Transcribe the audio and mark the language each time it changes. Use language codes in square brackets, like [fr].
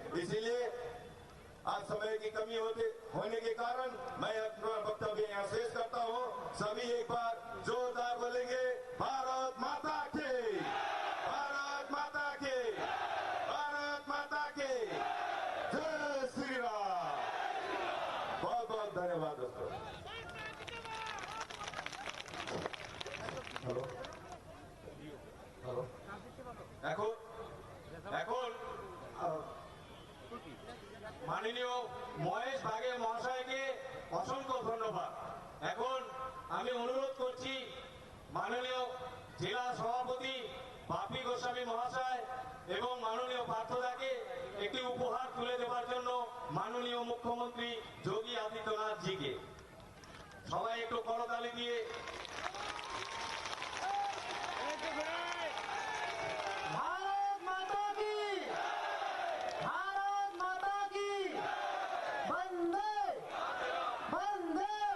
[hi] इसीलिए आज समय की कमी होने के कारण मैं अपना वक्तव्य यहाँ शेष करता हूँ। सभी एक बार जोरदार बोलेंगे भारत माता की, भारत माता की, भारत माता की जय श्री राम। बहुत बहुत धन्यवाद दोस्तों। [bn] हेलो हेलो এখন এখন মাননীয় মহেশ বাগে মহাশয়কে অসংখ্য ধন্যবাদ। এখন আমি অনুরোধ করছি মাননীয় জেলা সভাপতি বাপি গোস্বামী মহাশয় এবং মাননীয় পার্থদাকে একটি উপহার তুলে দেওয়ার জন্য মাননীয় মুখ্যমন্ত্রী যোগী আদিত্যনাথ জিকে সবাই একটু করতালি দিয়ে [hi] भारत माता की, भारत माता की, वंदे वंदे।